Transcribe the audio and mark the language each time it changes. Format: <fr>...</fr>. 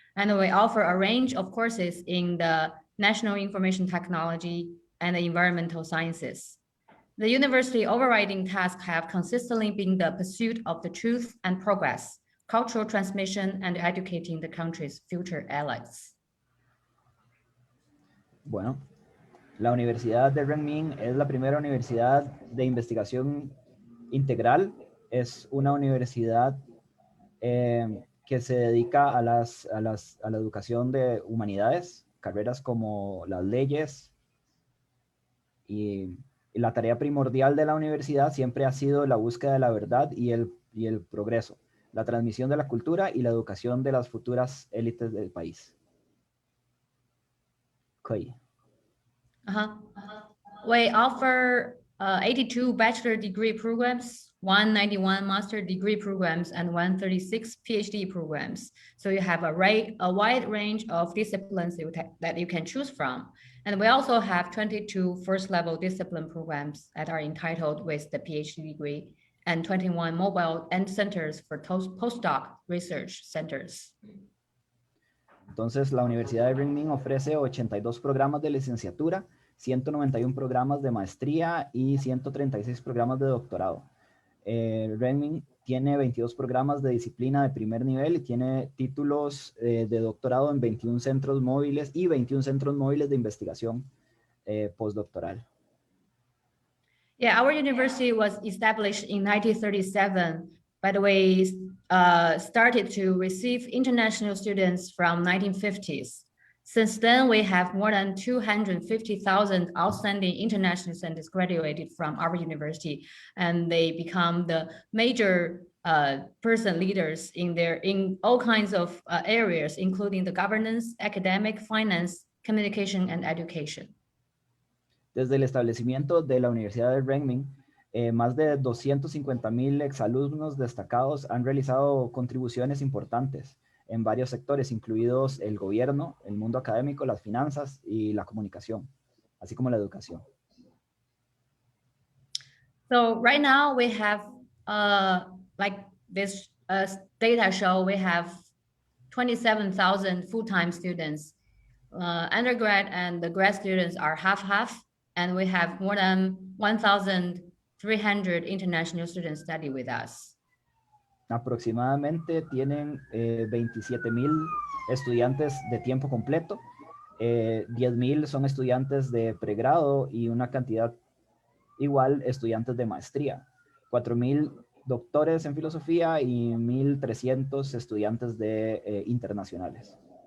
<en>And we offer a range of courses in the national information technology and the environmental sciences. The university overriding tasks have consistently been the pursuit of the truth and progress, cultural transmission, and educating the country's future allies.</en> <es>Bueno, La Universidad de Renmin es la primera universidad de investigación integral. Es una universidad que se dedica a la educación de humanidades, carreras como las leyes, y la tarea primordial de la universidad siempre ha sido la búsqueda de la verdad y el progreso, la transmisión de la cultura y la educación de las futuras élites del país.</es> <en>Okay. We offer 82 bachelor degree programs, 191 master degree programs, and 136 PhD programs. So you have a wide range of disciplines that you can choose from. And we also have 22 first-level discipline programs that are entitled with the PhD degree, and 21 mobile end centers for postdoc research centers.</en> <es>Entonces, la Universidad de Renmin ofrece 82 programas de licenciatura, 191 programas de maestría y 136 programas de doctorado. Renmin tiene 22 programas de disciplina de primer nivel y tiene títulos de doctorado en 21 centros móviles y 21 centros móviles de investigación postdoctoral.</es> <en>Yeah, our university was established in 1937, but we started to receive international students from 1950s. Since then, we have more than 250,000 outstanding international students graduated from our university, and they become the major person leaders in all kinds of areas, including the governance, academic, finance, communication, and education.</en> <es>Desde el establecimiento de la Universidad de Renmin, más de 250,000 exalumnos destacados han realizado contribuciones importantes en varios sectores, incluidos el gobierno, el mundo académico, las finanzas y la comunicación, así como la educación.</es> <en>So right now we have, like this data show, we have 27,000 full-time students. Undergrad and the grad students are half-half, and we have more than 1,300 international students study with us.</en> <es>Aproximadamente tienen 27,000 estudiantes de tiempo completo, 10,000 son estudiantes de pregrado y una cantidad igual estudiantes de maestría, 4,000 doctores en filosofía y 1,300 estudiantes de internacionales.</es>